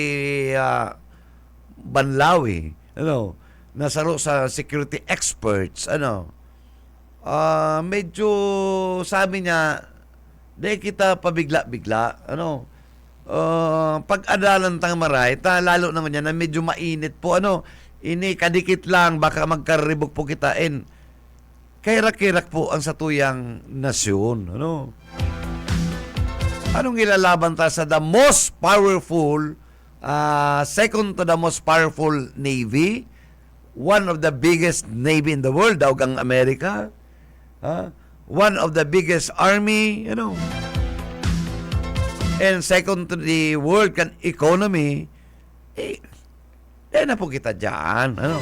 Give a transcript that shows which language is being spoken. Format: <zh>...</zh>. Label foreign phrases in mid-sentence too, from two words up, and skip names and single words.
<bik>Banlawi nasaro sa</bik> <en>security experts,</en> <bik>medyo sabi niya, di kita pabigla-bigla, pag-adalan tang maray, lalo naman yan na medyo mainit po, ini kadikit lang, baka magkaribog po kita, kairak-kirak po ang satuyang nasyon, Anong ilalaban ta sa</bik> <en>the most powerful, second to the most powerful navy, one of the biggest navy in the world,</en> <bik>daw ang Amerika.</bik> <en>One of the biggest army, And second to the world economy,</en> <bik>na po kita dyan,</bik>